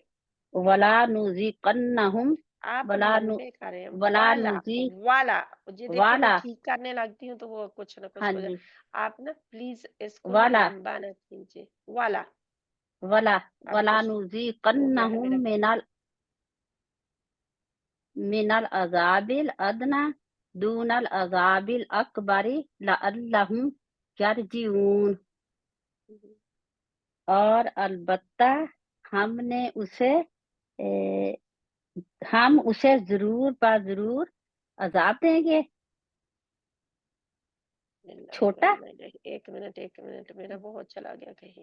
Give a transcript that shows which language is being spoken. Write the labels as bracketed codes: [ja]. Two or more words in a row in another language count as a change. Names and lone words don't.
[ar] وَلَنُذِيقَنَّهُمْ [hi] आप [ar] وَلَ نُ [hi] लंबे करें, [ar] वला वाला, नुज़ी [hi] वाला, ये देखिए मैं [ar] वाला। [hi] ठीक करने लगती हूँ तो वो कुछ ना कुछ हाँ हो जाए, जी। आप ना प्लीज इसको ना [ar] वाला [hi] लंबा ना खींचे, वाला। [ar] वला [hi] अब [ar] वला [hi] कुछ हो गया है [ar] नुज़िक़न्नहुम [hi] मेरा। [ar] مِنَ الْعَذَابِ الْأَدْنَىٰ دُونَ الْعَذَابِ الْأَكْبَرِ لَعَلَّهُمْ يَرْجِعُونَ. [hi] और अलबत्ता हमने उसे ए, हम उसे जरूर बाजरूर अजाब देंगे छोटा। एक मिनट मेरा बहुत चला गया कहीं।